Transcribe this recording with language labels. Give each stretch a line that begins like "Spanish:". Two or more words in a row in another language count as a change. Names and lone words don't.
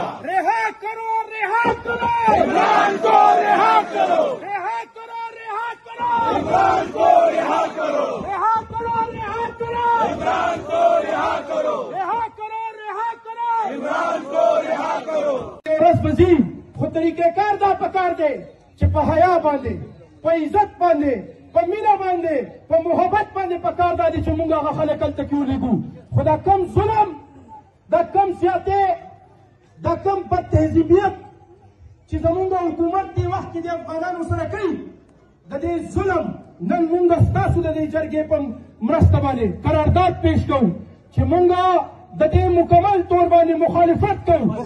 Urdu: رہا کرو عمران کو رہا کرو، رہا کرو عمران کو رہا کرو، رہا کرو عمران کو رہا کرو، رہا کرو عمران کو رہا کرو. रस बजी
Pashto: خود طریقېکار دا پکار دی چې په حیا باندې، په عزت باندې، په مینه باندې، په محبت باندې پکار دا دی چې موږ هغه خلک هلته کې ولیږو. خو دا کم ظلم، دا کم زیاتې، دا کم بد تهذیبیت چې زمونږ حکومت دې وخت کې د افغانانو سره کوي، د دې ظلم نن موږ ستاسو د دې جرګې په مرسته باندې قرارداد پیش کوو چې موږ د دې مکمل طور باندې مخالفت کوو